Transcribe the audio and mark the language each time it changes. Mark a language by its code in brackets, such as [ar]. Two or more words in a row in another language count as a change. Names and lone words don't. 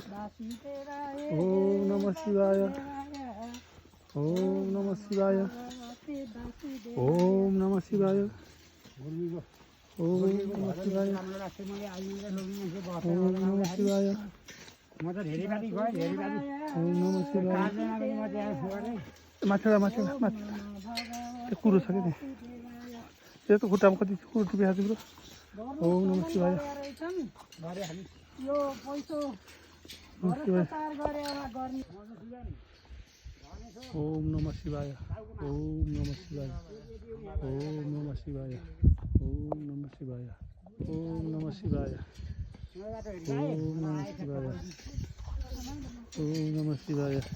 [sa] ओम नमः शिवाय ओम नमः शिवाय ओम नमः शिवाय ओम नमः शिवाय ओम नमः शिवाय ओम नमः शिवाय [ne] माथि त्यो कुरो छ कि त्यो त खुट्टामा कति कुरो टिपिहाल्छ ब्रो [sa] ओम नमः शिवाय ओम नमः शिवाय ओम नमः शिवाय ओम नमः शिवाय ओम नमः शिवाय ओम नमः शिवाय ओम नमः शिवाय ओम नमः शिवाय